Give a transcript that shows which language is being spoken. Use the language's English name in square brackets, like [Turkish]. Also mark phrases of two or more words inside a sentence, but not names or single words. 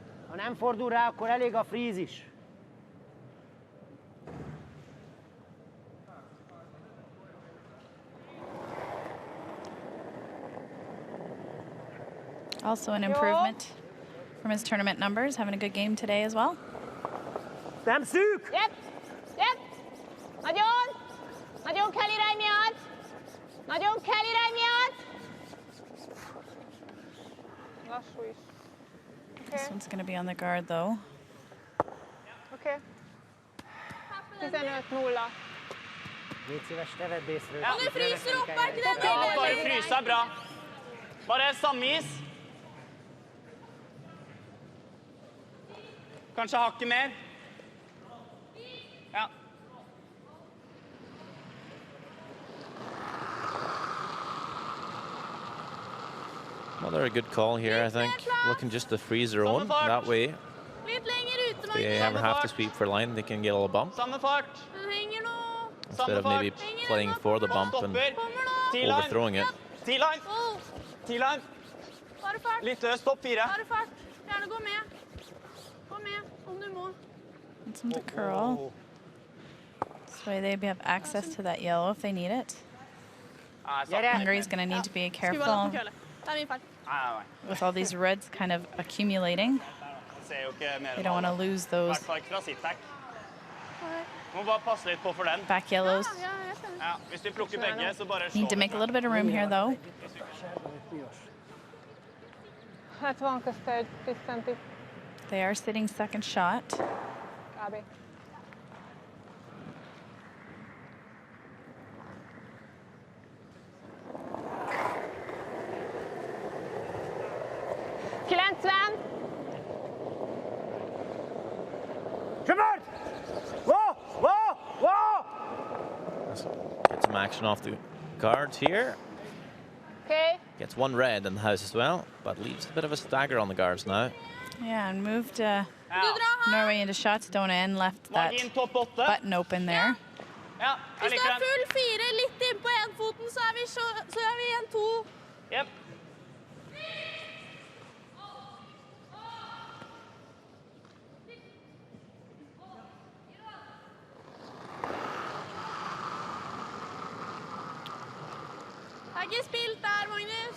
[Hungarian] Ha nem fordul rá, akkor elég a freeze is. [English] Also an improvement from his tournament numbers, having a good game today as well. [Hungarian] Nem szűk! [English] Yep, yep. Nagyon. [Hungarian] Nagyon kell irány miatt. Nagyon kell irány miatt. Lassú is. [English] This one's going to be on the guard though. [Hungarian] Oké. 15-0. Légy szíves, te vedd észre. [Norwegian] Ja. Nu fryser opp her til den Ja, delen. bare fryse er bra. Bare samme is. Kanskje hakket mer. Ja. [English] Another good call here, I think. Looking just to freeze their own. That way, [Norwegian] Litt lenger ute, [English] if they Magnus. ever have to sweep for line, they can get a little bump. [Norwegian] Samme fart. Den henger nå. [English] Instead of maybe playing for the bump and [Norwegian] Stopper. Kommer nå. T-line. [English] overthrowing it. [Norwegian] T-line. [English] Oh, [Norwegian] T-line. bare fart. Litt løs. Stopp 4. Bare fart. Gjerne gå med. Gå med, om du må. [English] It's on the curl. So they have access to that yellow if they need it. [Norwegian] Nei, Gjør det. [English] Hungary's going to need to be [Norwegian] Skru ballen [English] careful [Norwegian] på kølle. Det er min feil. Nei. [English] with all these reds kind of accumulating. [Norwegian] Jeg ser jo ikke mer [English] They don't want to lose [Norwegian] I [English] those [Norwegian] hvert fall ikke fra sitt back. Må bare passe litt på for den. [English] back yellows. [Norwegian] Ja, jeg skjønner. Ja, hvis vi plukker begge, så bare slå [English] Need to make a little bit of room here though. [Hungarian] Hát van közte egy 10 centi. [English] They are sitting second shot. [Hungarian] Kb. Sömört! [English] Whoa! Whoa! Whoa! Let's get some action off the guards here. Okay. Gets one red in the house as well, but leaves a bit of a stagger on the guards now. Yeah, and moved [Norwegian] Ja. [English] Norway into shot zone and left that [Norwegian] Margin topp 8. [English] button open there. [Norwegian] Ja, jeg Hvis du liker har den. full 4 litt inn på en foten, så gjør vi 1-2. Jep. Har ikke spilt der, Magnus.